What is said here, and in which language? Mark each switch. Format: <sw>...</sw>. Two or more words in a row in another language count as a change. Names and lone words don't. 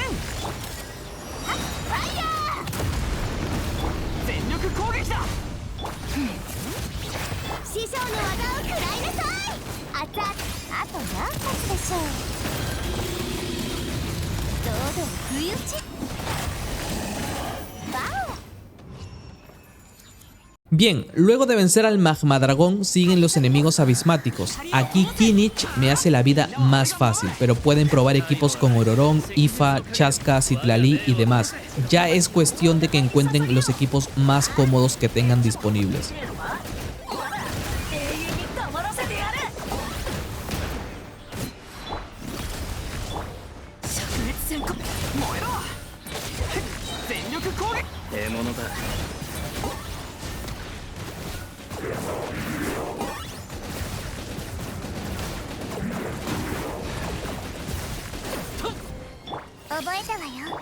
<ja>はっファイヤー。全力攻撃だ。師匠の技を食らいなさい。あと何発でしょう。どうぞ不意打ち。バオ。</ja> <es>Bien, luego de vencer al Magma Dragón siguen los enemigos abismáticos. Aquí Kinich me hace la vida más fácil, pero pueden probar equipos con Ororón, Ifa, Chasca, Citlali y demás. Ya es cuestión de que encuentren los equipos más cómodos que tengan disponibles.</es> <ja>永遠に黙らせてやる。灼熱戦火燃えろ。全力攻撃。獲物だ。覚えたわよ。</ja>